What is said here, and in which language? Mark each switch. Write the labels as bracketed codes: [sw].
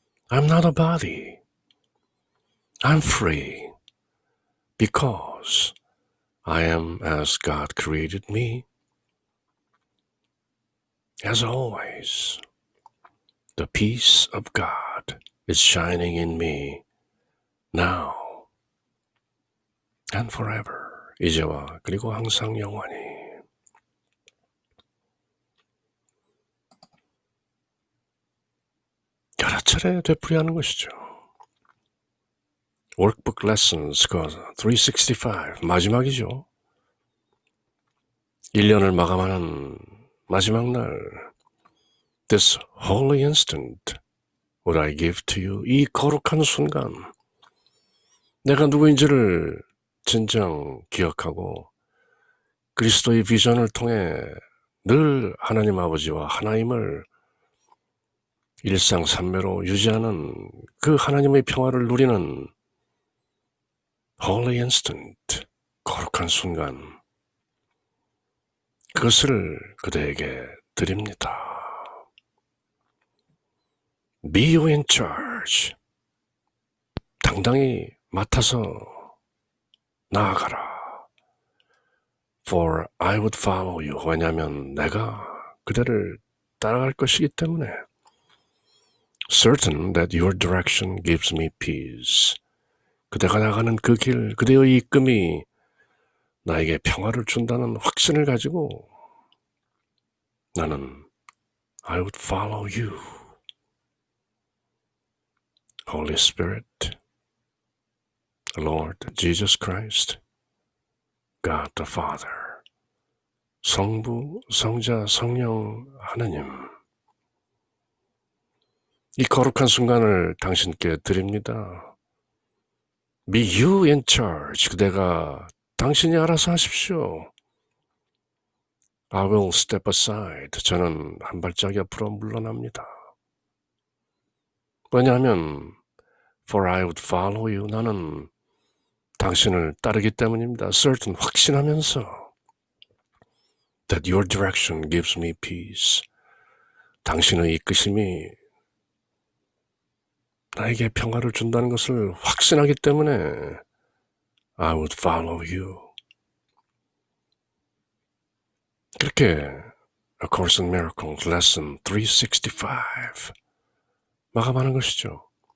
[en] I'm not a body. I'm free because I am as God created me. As always, the peace of God is shining in me now and forever. [ko] 이제와 그리고 항상 영원히. 여러 차례 되풀이하는 것이죠. Workbook Lessons 365 마지막이죠. 1년을 마감하는 마지막 날 [en] This holy instant would I give to you. [ko] 이 거룩한 순간 내가 누구인지를 진정 기억하고 그리스도의 비전을 통해 늘 하나님 아버지와 하나님을 일상산매로 유지하는 그 하나님의 평화를 누리는 Holy Instant, 거룩한 순간, 그것을 그대에게 드립니다. [en] Be you in charge. [ko] 당당히 맡아서 나아가라. [en] For I would follow you. [ko] 왜냐하면 내가 그대를 따라갈 것이기 때문에. [en] Certain that your direction gives me peace. [ko] 그대가 나가는 그 길, 그대의 이끌음이 나에게 평화를 준다는 확신을 가지고 나는 [en] I would follow you. [ko] Holy Spirit, Lord Jesus Christ, God the Father, 성부, 성자, 성령 하나님, 이 거룩한 순간을 당신께 드립니다. [en] Be you in charge. [ko] 그대가 당신이 알아서 하십시오. [en] I will step aside. [ko] 저는 한 발짝 옆으로 물러납니다. 왜냐하면 [en] For I would follow you. [ko] 나는 당신을 따르기 때문입니다. [en] Certain, [ko] 확신하면서 [en] That your direction gives me peace. [ko] 당신의 이끄심이 나에게 평화를 준다는 것을 확신하기 때문에 [en] I would follow you. [ko] 그렇게 A Course in Miracles Lesson 365 마감하는 것이죠.